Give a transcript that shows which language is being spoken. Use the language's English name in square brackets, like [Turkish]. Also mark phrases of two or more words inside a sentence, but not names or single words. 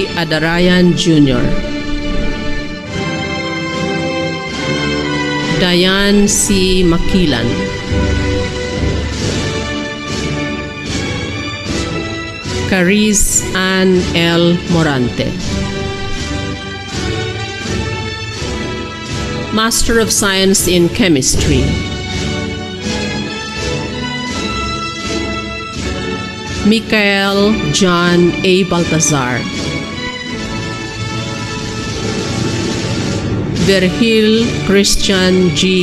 [English] Adarayan Jr., Diane C. Makilan, Cariz Ann L. Morante, Master of Science in Chemistry, Michael John A. Baltazar, Virgil Christian G.